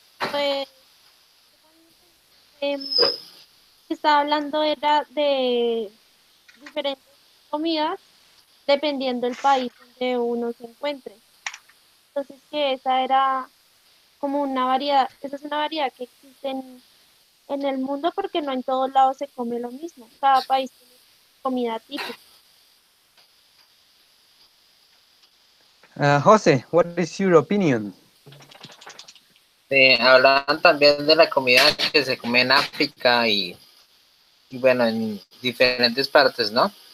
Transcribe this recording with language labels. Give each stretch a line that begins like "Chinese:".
Spanish: Pues em, estaba hablando era de diferentes comidas dependiendo del país donde uno se encuentre. Entonces que esa era como una variedad, esa es una variedad que existe en el mundo porque no en todos lados se come lo mismo. Cada país tiene comida típica.
English: Jose, what is your opinion?
Spanish: Hablan también de la comida que se come en África y bueno, en diferentes partes, ¿no?